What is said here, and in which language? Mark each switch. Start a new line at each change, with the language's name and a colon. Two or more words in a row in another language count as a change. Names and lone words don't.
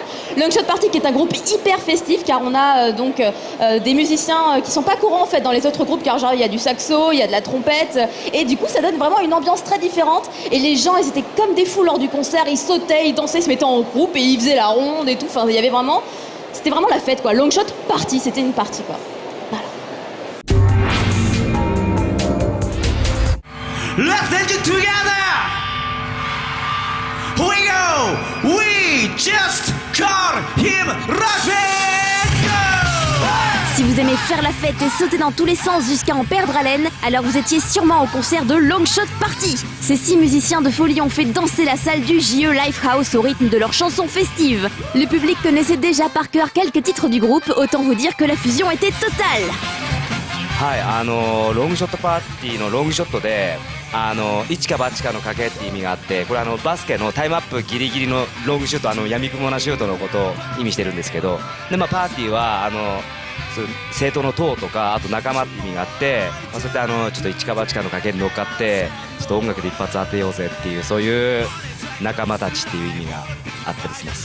French: Longshot Party, qui est un groupe hyper festif, car on a des musiciens qui sont pas courants en fait dans les autres groupes, car genre il y a du saxo, il y a de la trompette, et du coup ça donne vraiment une ambiance très différente. Et les gens, ils étaient comme des fous lors du concert, ils sautaient, ils dansaient, ils se mettaient en groupe et ils faisaient la ronde et tout. Enfin, il y avait vraiment, c'était vraiment la fête quoi. Longshot Party, c'était une partie quoi.
English: Let's take it together. Here we go. We just call him Rushman.
French: Si vous aimez faire la fête et sauter dans tous les sens jusqu'à en perdre haleine, alors vous étiez sûrement au concert de Longshot Party. Ces 6 musiciens de folie ont fait danser la salle du JE Lifehouse au rythme de leurs chansons festives. Le public connaissait déjà par cœur quelques titres du groupe, autant vous dire que la fusion était totale.
Japanese: はい、ロングショットパーティーのロングショットで一か八かの賭けって意味があって、これバスケのタイムアップギリギリのロングシュート、闇雲なシュートのことを意味してるんですけど、で、パーティーは政党の党とか、あと仲間って意味があって、そうやってちょっと一か八かの賭けに乗っかってちょっと音楽で一発当てようぜっていう、そういう仲間たちっていう意味があったりします。